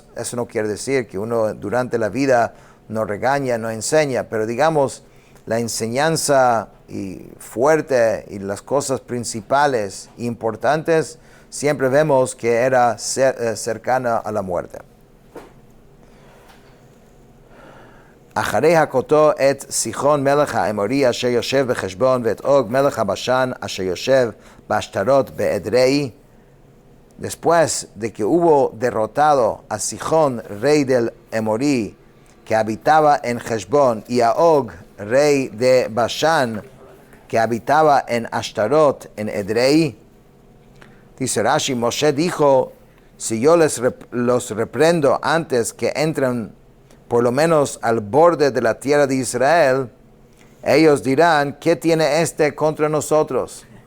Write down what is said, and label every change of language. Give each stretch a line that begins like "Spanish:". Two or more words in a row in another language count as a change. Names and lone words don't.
Spanish: Eso no quiere decir que uno durante la vida no regaña, no enseña, pero digamos, la enseñanza fuerte y las cosas principales e importantes, siempre vemos que era cercana a la muerte.
Hebrew: אחרי הכותו את סיחון מלך האמורי אשר יושב בחשבון ואת אוג מלך הבשן אשר יושב בשטרות באדרei.
Spanish: Después de que hubo derrotado a Sihón, rey del Emorí, que habitaba en Heshbón, y a Og, rey de Bashan, que habitaba en Ashtarot, en Edrei, dice Rashi, Moshe dijo: si yo los reprendo antes que entren por lo menos al borde de la tierra de Israel, ellos dirán: ¿qué tiene este contra nosotros?